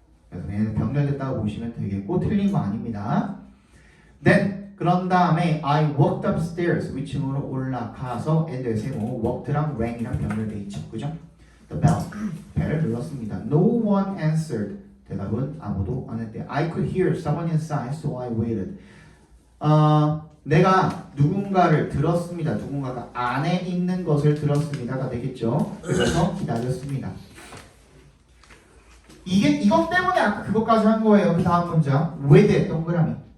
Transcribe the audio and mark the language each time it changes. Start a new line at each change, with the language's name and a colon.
Korean: 그래서 얘는 병렬됐다고 보시면 되겠고 틀린 거 아닙니다. Then 그런 다음에
English: I walked upstairs
Korean: 위층으로 올라가서 and의 세모 walked랑 rang이랑 병렬돼 있죠. 그죠? The bell 벨을 눌렀습니다.
English: No one answered
Korean: 대답은 아무도 안 했대.
English: I could hear someone inside so I waited.
Korean: 내가 누군가를 들었습니다. 누군가가 안에 있는 것을 들었습니다가 되겠죠. 그래서 기다렸습니다. 이것 때문에 아까 그것까지 한 거예요. 그 다음 문장 with 동그라미.